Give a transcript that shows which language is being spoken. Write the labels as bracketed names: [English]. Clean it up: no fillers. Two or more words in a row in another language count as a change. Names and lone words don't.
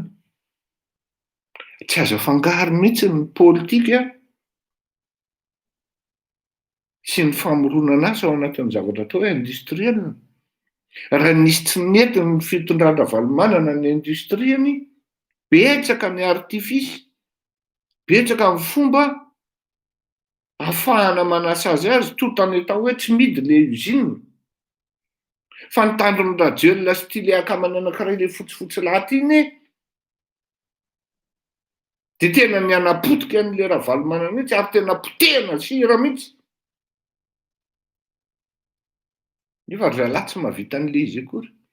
[Malagasy] Tsy azo afangaro mihitsy ny politika sy ny famoronana asa ao anatin'ny zavatra atao hoe industriel. Raha nisy tsy nety ny fitondran Ravalomanana ny industriany, betsaka ny artifisy, betsaka ny fomba ahafahana manasa azy [French] tout en étant [Malagasy] hoe tsy midy le usine. Fa ny tandron'ny Radiel sy ty le akamana anankiray le fotsifotsy laty iny de tena ny anapotika an'le Ravalomanana mihitsy ary tena potehana sira mihitsy. Nefa ry zalahy tsy mahavita an'le izy akory.